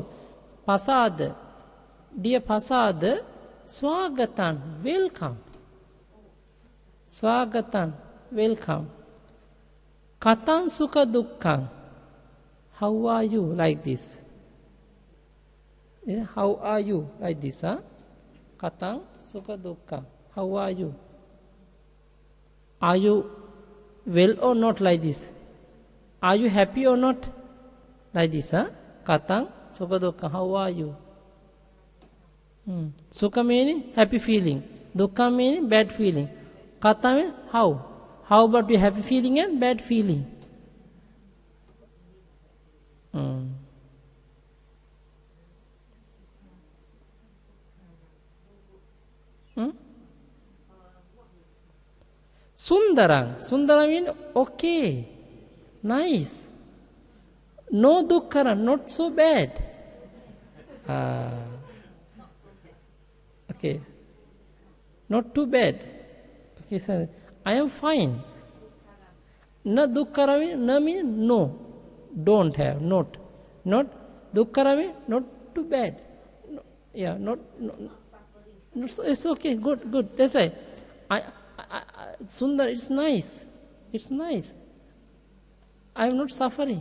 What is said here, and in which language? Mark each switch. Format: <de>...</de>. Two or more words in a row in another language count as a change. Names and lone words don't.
<en>Pasada, dear Pasada, swagatan, welcome. Swagatan, welcome.</en> <pi>Katan sukha dukkhan,</pi> <en>how are you, like this. How are you, like this, huh?</en> <pi>Katang sukha dukkha,</pi> <en>how are you? Are you well or not, like this? Are you happy or not, like this, huh?</en> <pi>Katang sukha dukkha,</pi> <en>how are you? Sukha meaning happy feeling, dukkha meaning bad feeling. Katang means how? How about your happy feeling and bad feeling? Sundarang. Sundarang means okay, nice. No dukkaram, not so bad. Okay. Not too bad. Okay, sir. I am fine.</en> <pi>Na dukkaram,</pi> <en>na means no. Don't have, not. Not dukkaram, not too bad. No, yeah, not it's okay, good. That's why. Sundar, it's nice. It's nice. I am not suffering.</en>